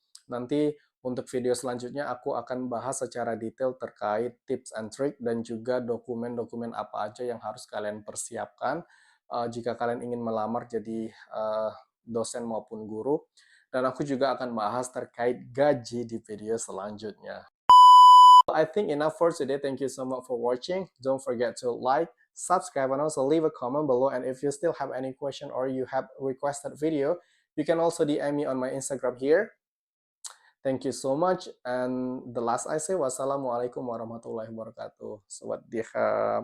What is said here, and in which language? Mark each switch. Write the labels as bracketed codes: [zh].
[id] Nanti untuk video selanjutnya aku akan bahas secara detail terkait [en] tips and trick [id] dan juga dokumen-dokumen apa aja yang harus kalian persiapkan jika kalian ingin melamar jadi dosen maupun guru. Dan aku juga akan bahas terkait gaji di video selanjutnya. [en] I think enough for today. Thank you so much for watching. Don't forget to like, subscribe, and also leave a comment below. And if you still have any question or you have requested video, you can also DM me on my Instagram here. Thank you so much. And the last I say, [ar] wassalamualaikum warahmatullahi wabarakatuh. [th] สวัสดีครับ